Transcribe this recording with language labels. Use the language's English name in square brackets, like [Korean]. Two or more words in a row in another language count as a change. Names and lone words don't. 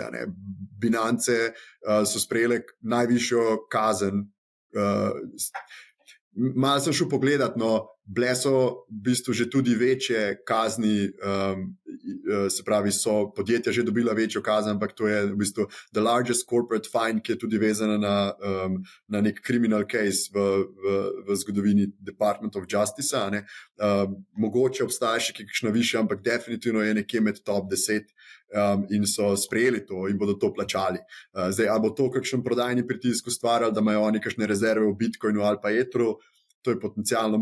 [Slovenian] Binance so sprejele najvišjo kazen. Malo sem šel pogledat, bile so v bistvu že tudi večje kazni, se pravi, so podjetja že dobila večjo kazen, ampak to je v bistvu [English] the largest corporate fine, [Slovenian] ki je tudi vezana na nek [English] criminal case [Slovenian] v zgodovini Department of Justice. Mogoče obstaja še kakšna višja, ampak definitivno je nekje med top 10 in so sprejeli to in bodo to plačali. Zdaj, ali bo to kakšen prodajni pritisk ustvarjal, da imajo oni kakšne rezerve v Bitcoinu ali pa Etheru, to je potencialno